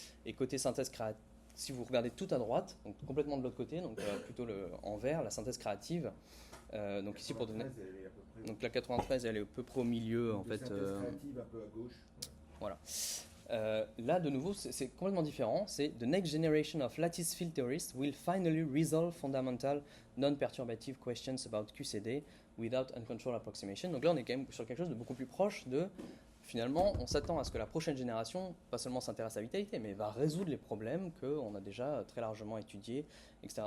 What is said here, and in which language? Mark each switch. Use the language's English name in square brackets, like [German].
[French] Et côté synthèse créative, si vous regardez tout à droite, donc complètement de l'autre côté, donc plutôt en vert, la synthèse créative. Donc ici pour donner... Donc la 93, elle est à peu près au milieu en fait. Créative un peu à gauche. Voilà. Là, de nouveau, c'est complètement différent. C'est [English] The next generation of lattice field theorists will finally resolve fundamental non-perturbative questions about QCD without uncontrolled approximation. [French] Donc là, on est quand même sur quelque chose de beaucoup plus proche de... Finalement, on s'attend à ce que la prochaine génération, pas seulement s'intéresse à la vitalité, mais va résoudre les problèmes qu'on a déjà très largement étudiés, etc.